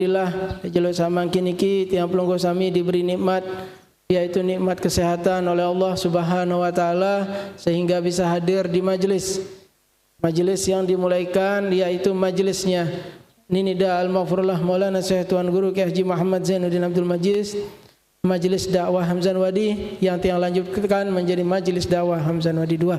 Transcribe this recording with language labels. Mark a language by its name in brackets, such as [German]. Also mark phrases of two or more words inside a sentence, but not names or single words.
[Indonesian] Alhamdulillah [Sasak] jalur samangkin iki tiang pelungguh sami [Indonesian] diberi nikmat, yaitu nikmat kesehatan oleh Allah [Arabic] Subhanahu wa taala [Indonesian] sehingga bisa hadir di majelis yang dimulaikan, yaitu majelisnya Ninida Al-Maghfurullah Maulana Syekh Tuan Guru Kiai Haji Muhammad Zainuddin Abdul Majid, Majelis Dakwah Hamzan Wadi yang tiang lanjutkan menjadi Majelis Dakwah Hamzan Wadi 2.